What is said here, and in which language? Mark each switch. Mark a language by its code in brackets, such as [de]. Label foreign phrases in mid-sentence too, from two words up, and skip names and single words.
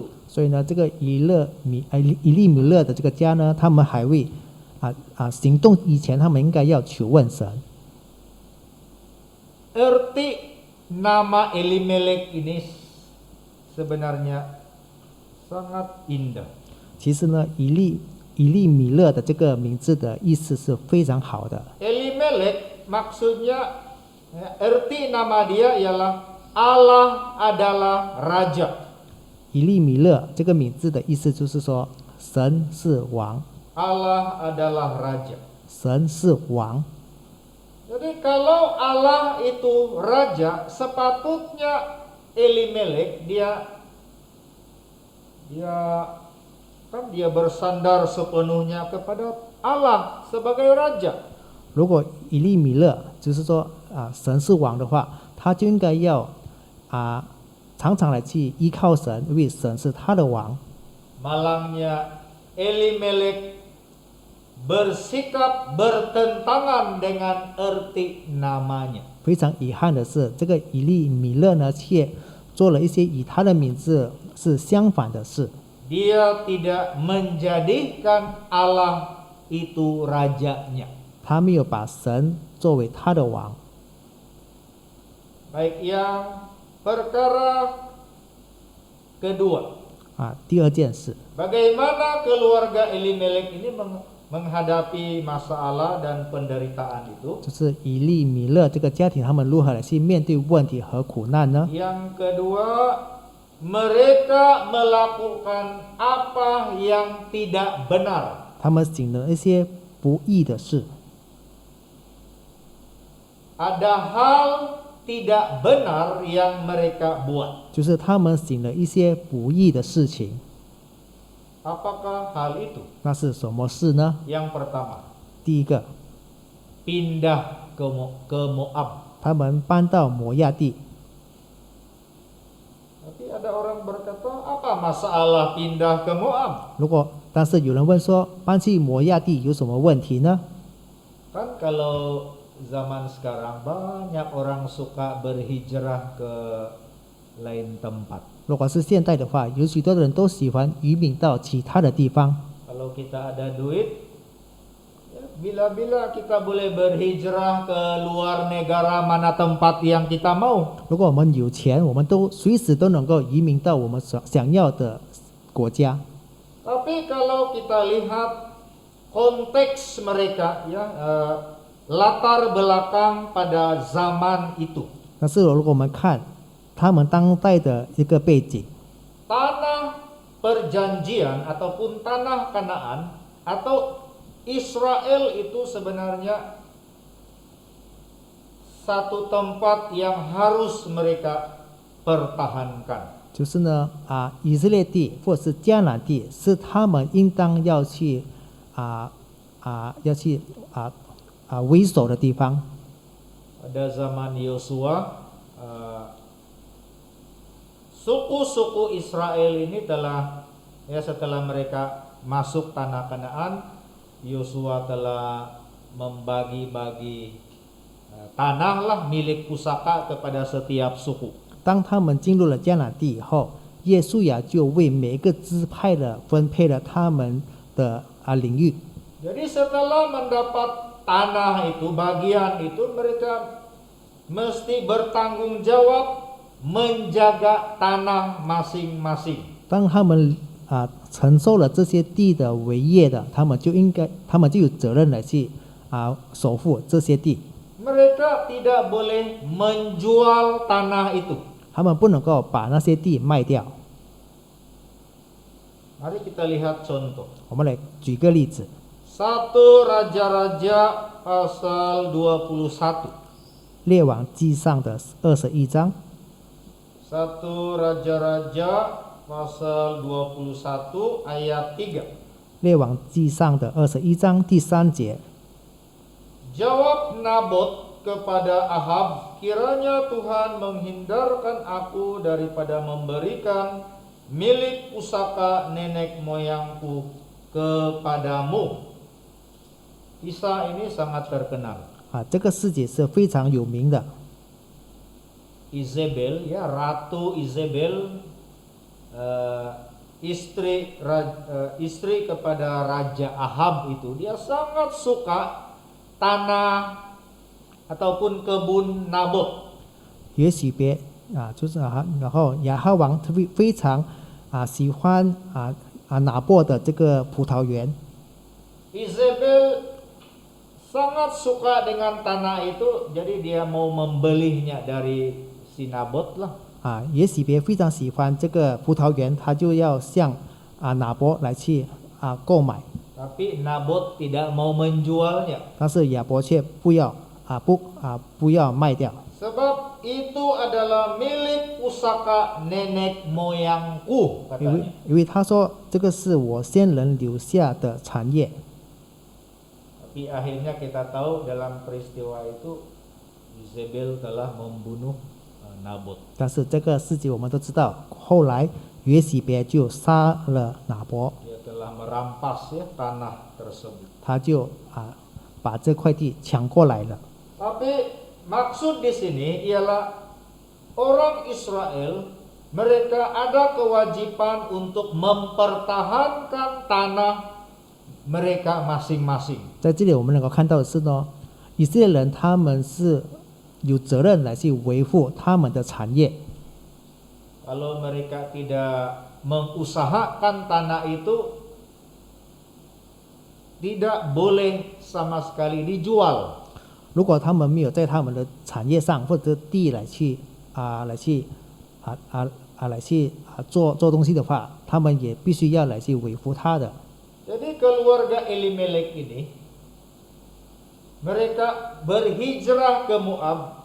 [zh] 所以呢，这个以利米勒的这个家呢，他们还未行动以前，他们应该要求问神。 [ms] Erti nama Elimelek ini sebenarnya sangat indah. [zh] 其实呢，以利米勒的这个名字的意思是非常好的。 [ms] Elimelek maksudnya, erti nama dia ialah Allah adalah raja. [zh] 以利米勒这个名字的意思就是说，神是王， [ms] Allah adalah raja. [zh] 神是王。 [ms] Jadi kalau Allah itu raja, sepatutnya Elimelek dia bersandar sepenuhnya kepada Allah sebagai raja. [zh] 如果以利米勒就是说神是王的话，他就应该要常常来去依靠神，因为神是他的王。 [ms] Malangnya Elimelek bersikap bertentangan dengan erti namanya. [zh] 非常遗憾的是，这个以利米勒呢，却做了一些与他的名字是相反的事。 [ms] Dia tidak menjadikan Allah itu rajanya. [zh] 他没有把神作为他的王。 [ms] Baik, yang perkara kedua. [zh] 第二件事， [ms] Bagaimana keluarga Elimelek ini menghadapi masalah dan penderitaan itu? [zh] 就是以利米勒这个家庭，他们如何来去面对问题和苦难呢？ [ms] Yang kedua, mereka melakukan apa yang tidak benar. [zh] 他们行了一些不义的事， [ms] Ada hal tidak benar yang mereka buat. [zh] 就是他们行了一些不义的事情。 [ms] Apakah hal itu? [zh] 那是什么事呢？ [ms] Yang pertama, [zh] 第一个， [ms] pindah ke Moab. [zh] 他们搬到摩亚地。 [ms] Tapi ada ada orang berkata, apa masalah pindah ke Moab? [zh] 但是有人问说，搬去摩亚地有什么问题呢？ [ms] Kan kalau zaman sekarang banyak orang suka berhijrah ke lain tempat. [zh] 如果是现代的话，有许多的人都喜欢移民到其他的地方。 [ms] Kalau kita ada duit, ya, bila-bila kita boleh berhijrah ke luar negara mana tempat yang kita mau. [zh] 如果我们有钱，我们都随时都能够移民到我们想要的国家。 [ms] Tapi kalau kita lihat konteks mereka, ya, latar belakang pada zaman itu, [zh] 但是如果我们看他们当代的一个背景， [ms] tanah perjanjian ataupun tanah Kanaan atau Israel itu sebenarnya satu tempat yang harus mereka pertahankan. [zh] 就是呢以色列地或者是迦南地，是他们应当要去为首的地方。 [ms] Pada zaman Yosua, suku-suku Israel ini telah, ya, setelah mereka masuk tanah Kanaan, Yosua telah membagi-bagi tanah lah milik pusaka kepada setiap suku. [zh] 当他们进入了迦南地以后，耶稣亚就为每一个支派的分配了他们的领域。 [ms] Jadi setelah mendapat tanah itu, bagian itu, mereka mesti bertanggung jawab menjaga tanah masing-masing. [zh] 当他们承受了这些地的为业的，他们就有责任来去守护这些地。 [ms] Mereka tidak boleh menjual tanah itu. [zh] 他们不能够把那些地卖掉。 [ms] Mari kita lihat contoh. [zh] 我们来举个例子， [ms] 1 Raja-Raja pasal 21. [zh] 列王记上的21章， [ms] 1 Raja-Raja pasal 21 ayat 3. [zh] 列王记上的21章第3节。 [ms] Jawab Nabot kepada Ahab, kiranya Tuhan menghindarkan aku daripada memberikan milik pusaka nenek moyangku kepadamu. Kisah ini sangat terkenal. [zh] 这个事迹是非常有名的。 [ms] Izebel, ya, Ratu Izebel, istri kepada Raja Ahab itu, dia sangat suka tanah ataupun kebun Nabot. [zh] 约许别就是然后亚哈王非常喜欢拿伯的这个葡萄园。 [ms] Izebel sangat suka dengan tanah itu, jadi dia mau membelinya dari si Nabot lah. [zh] 约许别非常喜欢这个葡萄园，他就要向拿伯来去购买， [ms] Tapi Nabot tidak mau menjualnya. [zh] 但是亚伯却不要卖掉， [ms] Sebab itu adalah milik pusaka nenek moyangku, [zh] 因为 [ms] katanya. [zh] 他说这个是我先人留下的产业。 [ms] Tapi akhirnya kita tahu dalam peristiwa itu Izebel telah membunuh Nabot. [zh] 但是这个事情我们都知道，后来约许别就杀了拿伯， [ms] Dia telah merampas, ya, tanah tersebut. [zh] 他就把这块地抢过来了。 [ms] Tapi maksud di sini ialah orang Israel, mereka ada kewajiban untuk mempertahankan tanah mereka masing-masing. [zh] 在这里我们能够看到的是呢，以色列人他们是有责任来去维护他们的产业。 [ms] Kalau mereka tidak mengusahakan tanah itu, tidak boleh sama sekali dijual. [zh] 如果他们没有在他们的产业上或者地来去做东西的话，他们也必须要来去维护它的。 [ms] Jadi keluarga Elimelek ini, mereka berhijrah ke Moab.